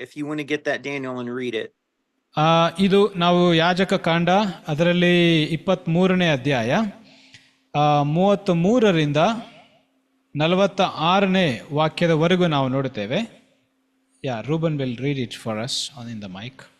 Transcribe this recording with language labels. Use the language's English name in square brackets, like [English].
[English] If you want to get that, Daniel, and read it. [Kannada] ಇದು ನಾವು ಯಾಜಕ ಕಾಂಡ ಅದರಲ್ಲಿ 23ನೇ ಅಧ್ಯಾಯ 33ರಿಂದ 46ನೇ ವಾಕ್ಯದವರೆಗೂ ನಾವು ನೋಡುತ್ತೇವೆ. [English] Ruben will read it for us in the mic.